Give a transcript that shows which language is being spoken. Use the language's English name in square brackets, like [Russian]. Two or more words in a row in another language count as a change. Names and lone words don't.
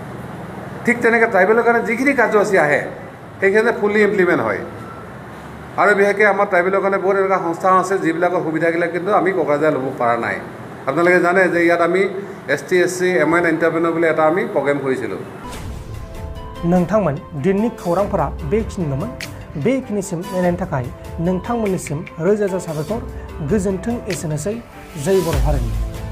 [Assamese] ঠিক তেনেকৈ ট্ৰাইবেলৰ কাৰণে যিখিনি কাৰ্যসূচী আহে সেইখিনি [English] fully implement [Assamese] হয়। আৰু বিশেষকৈ আমাৰ ট্ৰাইবেলৰ কাৰণে বহুত এনেকুৱা সংস্থা আছে যিবিলাকৰ সুবিধাবিলাক কিন্তু আমি কোকৰাঝাৰ ল'ব পৰা নাই। আপোনালোকে জানে যে ইয়াত আমি ST SC MN এণ্টাৰপ্ৰেনৰ বুলি এটা আমি প্ৰগ্ৰেম কৰিছিলোঁ। [Bodo] नोंथांमोन दिननि खौरांफोरा बेखिनिल'मोन। बेखिनिसिम नायनायनि थाखाय नोंथांमोननिसिम रोजा रोजा साबायखर। गोजोन्थों एसेनोसै। जय बर' हारिनि।